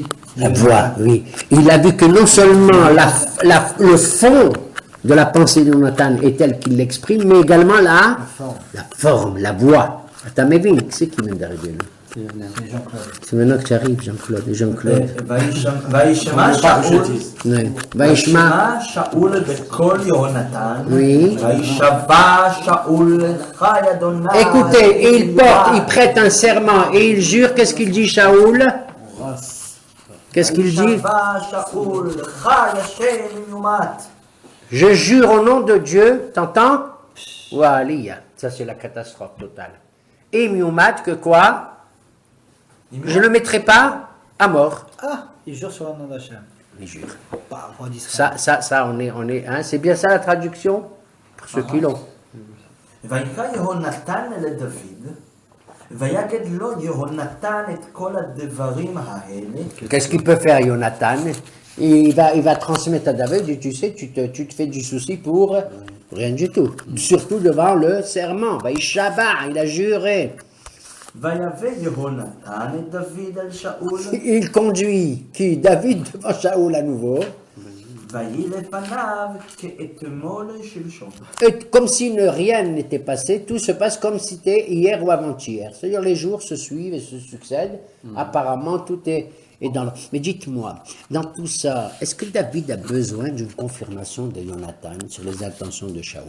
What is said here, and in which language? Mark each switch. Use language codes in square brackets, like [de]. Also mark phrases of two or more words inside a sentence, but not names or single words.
[fr] La voix, oui. Il a vu que non seulement le fond de la pensée de Jonathan est tel qu'il l'exprime, mais également la forme, la voix. Attends, mais Vin, c'est qui vient d'arriver là? C'est Jean-Claude. C'est maintenant que tu arrives, Jean-Claude. Jean-Claude. [he] וישמע שאול [fr] Oui. Vaishma. [he] וישמע שאול בקול יהונתן, [fr] Oui. [he] וישבע שאול חי אדוני. [fr] Écoutez, il prête un serment et il jure. Qu'est-ce qu'il dit, Shaoul? Qu'est-ce qu'il dit? [he] וישבע שאול חי השם יומת. [fr] Je jure au nom de Dieu, t'entends? Oualiya, ça c'est la catastrophe totale. Et Miumat, que quoi? Je ne le mettrai pas à mort. Ah, il jure sur le nom d'Hachem. Il jure. Bah, roi d'Israël. Ça, on est, hein, c'est bien ça la traduction? Pour ceux qui l'ont. [he] ויקרא יהונתן לדוד, ויגד לו יהונתן את כל הדברים האלה. [fr] Qu'est-ce qu'il peut faire, Jonathan? Il va transmettre à David, et tu sais, tu te fais du souci pour rien du tout. Surtout devant le serment. Vaïshaba, il a juré. [he] ויבא יהונתן את דוד אל שאול, [fr] Il conduit qui? David devant Shaoul à nouveau. [he] ויהי לפניו כאתמול שלשום. [fr] Et comme si rien n'était passé, tout se passe comme si c'était hier ou avant-hier. C'est-à-dire les jours se suivent et se succèdent. Apparemment, tout est dans le... Mais dites-moi, dans tout ça, est-ce que David a besoin d'une confirmation de Jonathan sur les intentions de Shaoul?